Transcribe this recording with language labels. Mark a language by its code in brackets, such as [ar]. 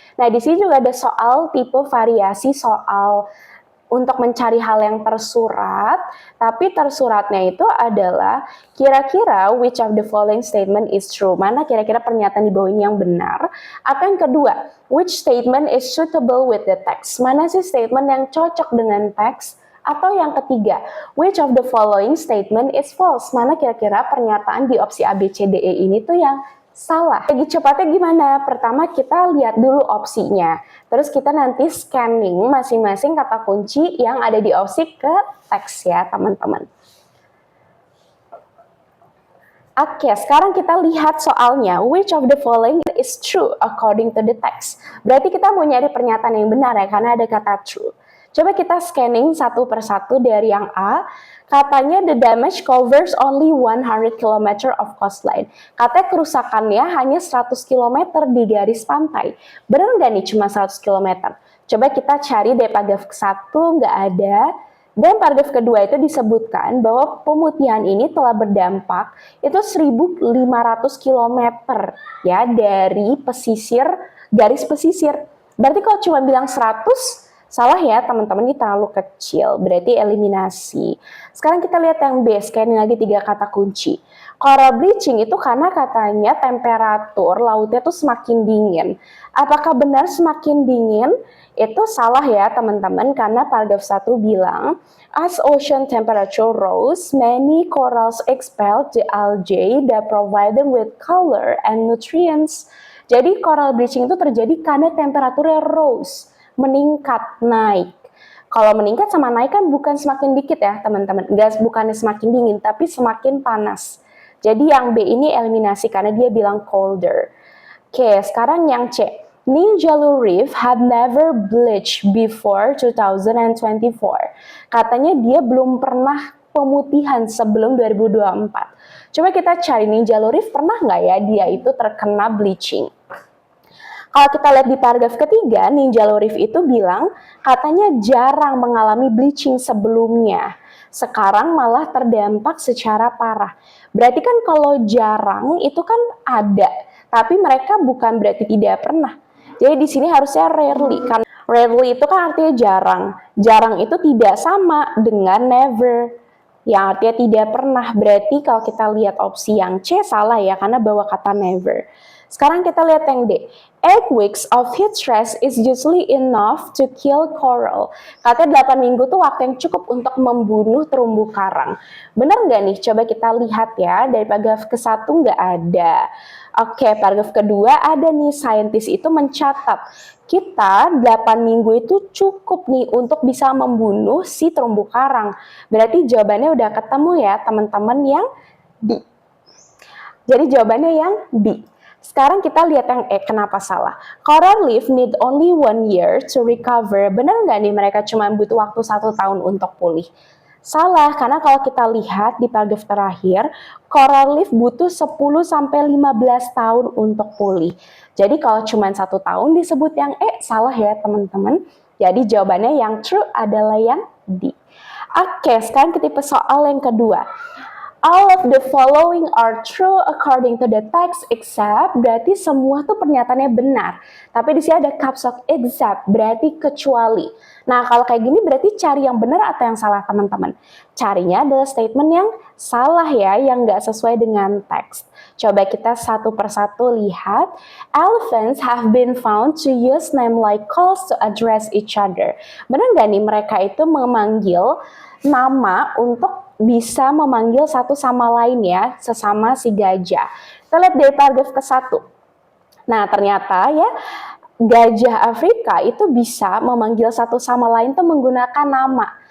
[id] Nah, di sini juga ada soal tipe variasi soal untuk mencari hal yang tersurat, tapi tersuratnya itu adalah kira-kira [en] which of the following statement is true, [id] mana kira-kira pernyataan di bawah ini yang benar, atau yang kedua, [en] which statement is suitable with the text, [id] mana sih statement yang cocok dengan teks, atau yang ketiga, [en] which of the following statement is false, [id] mana kira-kira pernyataan di opsi A, B, C, D, E ini tuh yang salah. Lagi cepatnya gimana? Pertama kita lihat dulu opsinya. Terus kita nanti scanning masing-masing kata kunci yang ada di opsi ke teks ya teman-teman. Oke, sekarang kita lihat soalnya. [en] Which of the following is true according to the text? [id] Berarti kita mau nyari pernyataan yang benar ya, karena ada kata true. Coba kita scanning satu persatu dari yang A. [en] Katanya the damage covers only 100 km of coastline. [id] Katanya kerusakannya hanya 100 km di garis pantai. Benar nggak nih cuma 100 km? Coba kita cari dari paragraf 1, nggak ada. Dan paragraf kedua itu disebutkan bahwa pemutihan ini telah berdampak itu 1.500 km ya dari pesisir, garis pesisir. Berarti kalau cuma bilang 100, salah ya teman-teman, ini terlalu kecil, berarti eliminasi. Sekarang kita lihat yang B, scanning lagi 3 kata kunci. Coral bleaching itu karena katanya temperatur lautnya tuh semakin dingin. Apakah benar semakin dingin? Itu salah ya teman-teman, karena paragraf 1 bilang, [en] as ocean temperature rose, many corals expelled the algae that provide them with color and nutrients. [id] Jadi coral bleaching itu terjadi karena temperaturnya rose, meningkat, naik. Kalau meningkat sama naik kan bukan semakin dikit ya teman-teman, bukannya semakin dingin, tapi semakin panas. Jadi yang B ini eliminasi karena dia bilang colder. Oke, sekarang yang C. [en] Ninjalu Reef had never bleached before 2024. [id] Katanya dia belum pernah pemutihan sebelum 2024. Coba kita cari Ninjalu Reef pernah nggak ya dia itu terkena bleaching. Kalau kita lihat di paragraf ketiga, Ninjalu Reef itu bilang katanya jarang mengalami bleaching sebelumnya. Sekarang malah terdampak secara parah. Berarti kan kalau jarang itu kan ada, tapi mereka bukan berarti tidak pernah. Jadi di sini harusnya rarely. Karena rarely itu kan artinya jarang. Jarang itu tidak sama dengan never, yang artinya tidak pernah. Berarti kalau kita lihat opsi yang C salah ya, karena bawa kata never. Sekarang kita lihat yang D. [en] 8 weeks of heat stress is usually enough to kill coral. [id] Katanya 8 minggu tuh waktu yang cukup untuk membunuh terumbu karang. Benar nggak nih? Coba kita lihat ya. Dari paragraf ke-1 nggak ada. Oke, paragraf kedua ada nih, saintis itu mencatat kita 8 minggu itu cukup nih untuk bisa membunuh si terumbu karang. Berarti jawabannya udah ketemu ya teman-teman, yang D. Jadi jawabannya yang B. Sekarang kita lihat yang E, kenapa salah? [en] Coral reef need only 1 year to recover. [id] Benar nggak nih mereka cuma butuh waktu 1 tahun untuk pulih? Salah, karena kalau kita lihat di paragraf terakhir, coral reef butuh 10-15 tahun untuk pulih. Jadi kalau cuma 1 tahun disebut yang E, salah ya teman-teman. Jadi jawabannya yang true adalah yang D. Oke, sekarang kita tipe soal yang kedua. [en] All of the following are true according to the text except, [id] berarti semua tuh pernyataannya benar. Tapi di sini ada caps lock except, berarti kecuali. Nah, kalau kayak gini berarti cari yang benar atau yang salah teman-teman? Carinya adalah statement yang salah ya, yang nggak sesuai dengan teks. Coba kita satu persatu lihat. [en] Elephants have been found to use name like calls to address each other. [id] Benar nggak nih mereka itu memanggil nama untuk bisa memanggil satu sama lain ya, sesama si gajah. Kita lihat dari paragraf ke-1. Nah, ternyata ya, gajah Afrika itu bisa memanggil satu sama lain tuh menggunakan nama.